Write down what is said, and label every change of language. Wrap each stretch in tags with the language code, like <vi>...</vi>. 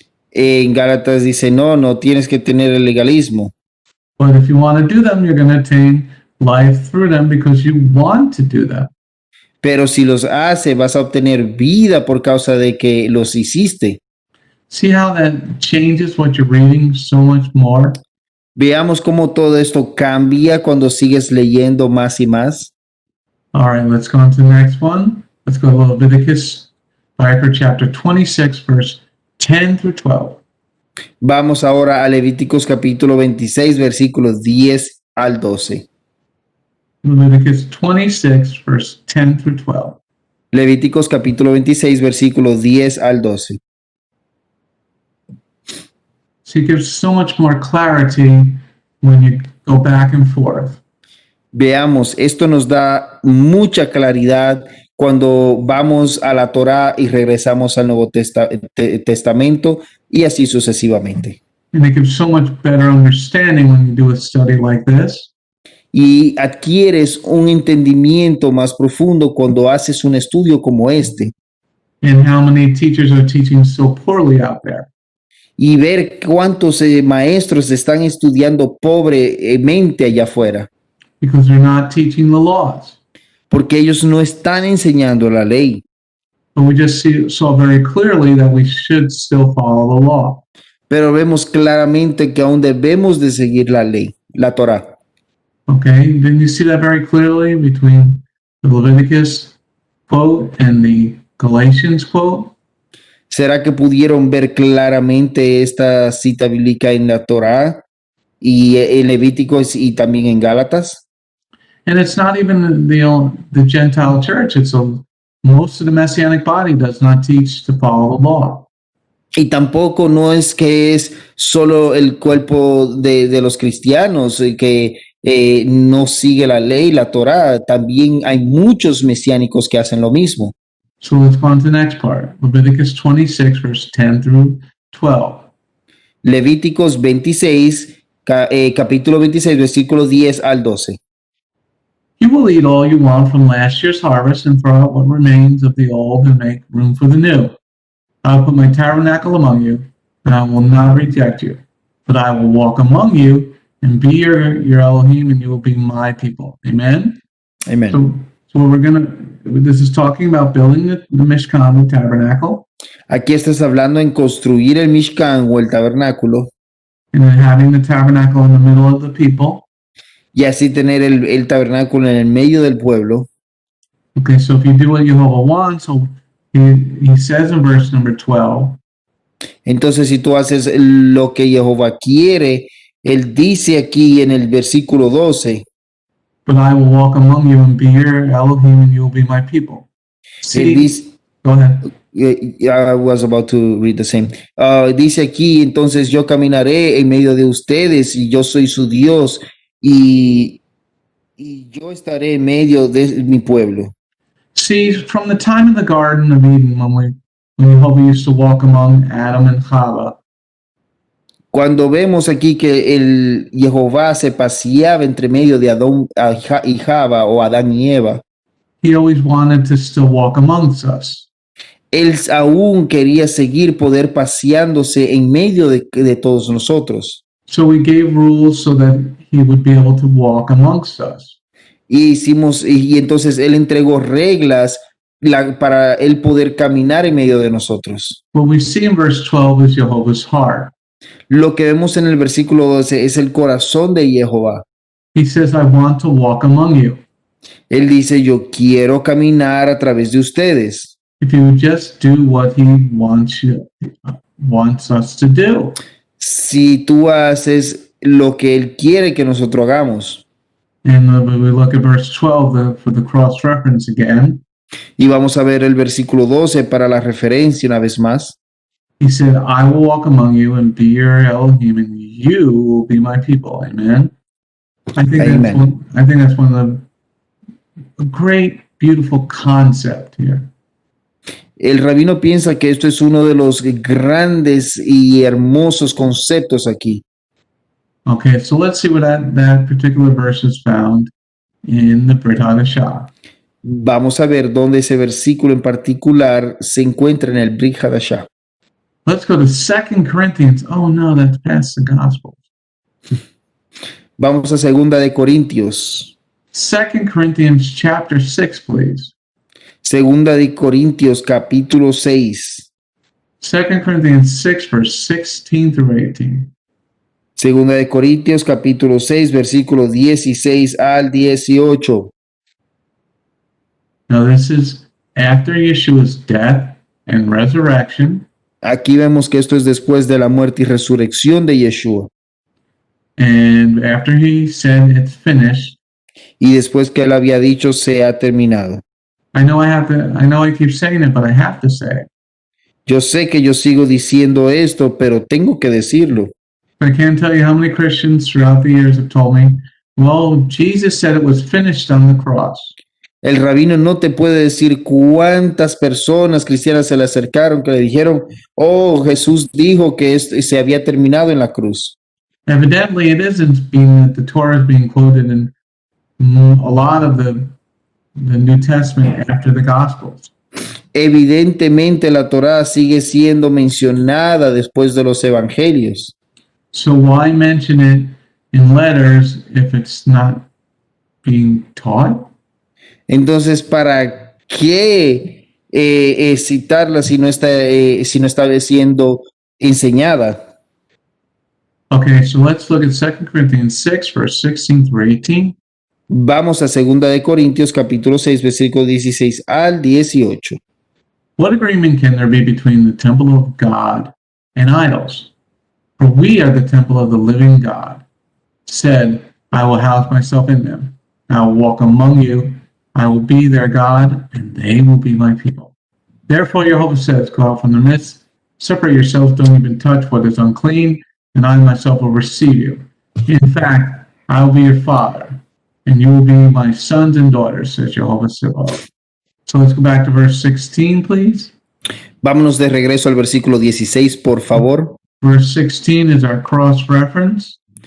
<es>En Gálatas dice, no tienes que tener el legalismo,</es> <en>but if you want to do them, you're going to attain life through them because you want to do them.</en> <es>pero si los hace, vas a obtener vida por causa de que los hiciste.</es> <en>See how that changes what you're reading so much more?</en> <es>Veamos cómo todo esto cambia cuando sigues leyendo más y más.</es> <en>All right, let's go on to the next one. Let's go to Leviticus chapter 26, verse 10 through 12.</en> <es>Vamos ahora a Levíticos capítulo 26, versículos 10 al 12.</es> <en>Leviticus 26, verse 10 through 12.</en> <es>Levíticos capítulo 26, versículos 10 al 12.</es> <en>So it gives so much more clarity when you go back and forth.</en> <es>Veamos, esto nos da mucha claridad cuando vamos a la Torá y regresamos al Nuevo Testamento y así sucesivamente.</es> <en>And it gives so much better understanding when you do a study like this.</en> <es>Y adquieres un entendimiento más profundo cuando haces un estudio como este</es> <en>And how many teachers are teaching so poorly out there.</en> <es>y ver cuántos maestros están estudiando pobremente allá afuera,</es> <en>Because they're not teaching the laws.</en> <es>porque ellos no están enseñando la ley.</es> <en>But we just saw very clearly that we should still follow the law.</en> <es>Pero vemos claramente que aún debemos de seguir la ley, la Torá.</es> <en>Okay, didn't you see that very clearly between the Leviticus quote and the Galatians quote?</en> <es>¿Será que pudieron ver claramente esta cita bíblica en la Torá y en Levíticos y también en Gálatas?</es> <en>And it's not even the Gentile church, it's a most of the Messianic body does not teach to follow the law.</en> <es>Y tampoco no es que es solo el cuerpo de los cristianos que no sigue la ley, la Torá. También hay muchos mesiánicos que hacen lo mismo.</es> <en>So let's go on to the next part. Leviticus 26, verse 10 through 12.</en> <es>Levíticos 26, capítulo 26, versículos 10 al 12.</es> <en>You will eat all you want from last year's harvest and throw out what remains of the old and make room for the new. I will put my tabernacle among you, and I will not reject you, but I will walk among you and be your Elohim, and you will be my people. Amen?</en> <es>Amén.</es> <en>So this is talking about building the Mishkan, the tabernacle,</en> <es>Aquí estás hablando en construir el Mishkan o el tabernáculo</es> <en>and then having the tabernacle in the middle of the people.</en> <es>y así tener el tabernáculo en el medio del pueblo.</es> <en>Okay, so if you do what Jehovah wants, so he says in verse number 12,</en> <es>Entonces, si tú haces lo que Jehová quiere, él dice aquí en el versículo 12,</es> <en>but I will walk among you and be your Elohim, and you will be my people.</en> <es>él</es> <en>See,</en> <es>dice,</es> <en>go ahead. I was about to read the same.</en> <es>Dice aquí, entonces yo caminaré en medio de ustedes y yo soy su Dios y yo estaré en medio de mi pueblo.</es> <en>See, from the time in the Garden of Eden, when Jehovah used to walk among Adam and Chava,</en> <es>Cuando vemos aquí que el Jehová se paseaba entre medio de Adón y Java o Adán y Eva,</es> <en>he always wanted to still walk amongst us.</en> <es>él aún quería seguir poder paseándose en medio de todos nosotros.</es> <en>So we gave rules so that he would be able to walk amongst us.</en> <es>Y entonces él entregó reglas para él poder caminar en medio de nosotros.</es> <en>What we see in verse 12 is Jehovah's heart.</en> <es>Lo que vemos en el versículo 12 es el corazón de Jehová.</es> <en>He says, I want to walk among you.</en> <es>Él dice, yo quiero caminar a través de ustedes.</es> <en>If you would just do what he wants us to do.</en> <es>Si tú haces lo que él quiere que nosotros hagamos.</es> <en>And when we look at verse 12 for the cross reference again,</en> <es>Y vamos a ver el versículo 12 para la referencia una vez más.</es> <en>he said, I will walk among you and be your Elohim, and you will be my people. Amen. I think that's one of the great, beautiful concept here.</en> <es>El rabino piensa que esto es uno de los grandes y hermosos conceptos aquí.</es> <en>Okay, so let's see what that particular verse is found in the Brit Hadashah.</en> <es>Vamos a ver dónde ese versículo en particular se encuentra en el Brit Hadashah.</es> <en>Let's go to 2 Corinthians. Oh no, that's past the Gospels.</en> <es>Vamos a 2 de Corintios.</es> <en>2 Corinthians chapter 6, please.</en> <es>2 de Corintios capítulo 6.</es> <en>2 Corinthians 6, verse 16 through 18.</en> <es>2 de Corintios capítulo 6, versículos 16 al 18.</es> <en>Now this is after Yeshua's death and resurrection,</en> <es>Aquí vemos que esto es después de la muerte y resurrección de Yeshua.</es> <en>and after he said it's finished.</en> <es>Y después que él había dicho se ha terminado.</es> <en>I know I keep saying it, but I have to say it.</en> <es>Yo sé que yo sigo diciendo esto, pero tengo que decirlo.</es> <en>I can't tell you how many Christians throughout the years have told me, well, Jesus said it was finished on the cross.</en> <es>El rabino no te puede decir cuántas personas cristianas se le acercaron que le dijeron, oh, Jesús dijo que se había terminado en la cruz.</es> <en>Evidently, it isn't being that the Torah is being quoted in a lot of the New Testament after the Gospels.</en> <es>Evidentemente la Torá sigue siendo mencionada después de los evangelios.</es> <en>So why mention it in letters if it's not being taught?</en> <es>Entonces, ¿para qué citarla si no está siendo enseñada?</es> <en>Okay, so let's look at 2 Corinthians 6, verse 16 through 18.</en> <es>Vamos a 2 de Corintios capítulo 6, versículo 16 al 18.</es> <en>What agreement can there be between the temple of God and idols? For we are the temple of the living God. Said, I will house myself in them. I will walk among you. I will be their God, and they will be my people. Therefore, Jehovah says, go out from their midst, separate yourselves, don't even touch what is unclean, and I myself will receive you. In fact, I will be your father, and you will be my sons and daughters, says Jehovah Sabaoth. So let's go back to verse 16, please.</en> <es>Vámonos de regreso al versículo 16, por favor.</es> <en>Verse 16 is our cross-reference.</en>